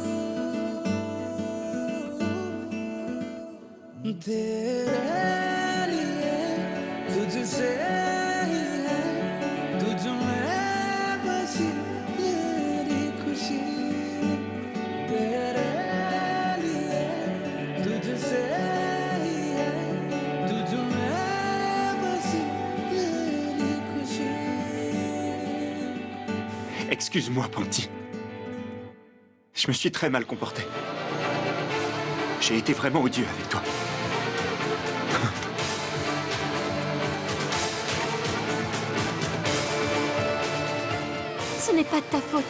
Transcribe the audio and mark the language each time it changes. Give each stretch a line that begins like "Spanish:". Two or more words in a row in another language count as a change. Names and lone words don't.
Hindi: तेरे लिए तुझसे ही है तुझ में बसी मेरी खुशी तेरे लिए तुझसे ही है तुझ में बसी मेरी खुशी.
French: Excuse-moi, Pankti. Je me suis très mal comporté. J'ai été vraiment odieux avec toi. Ce n'est pas de ta faute.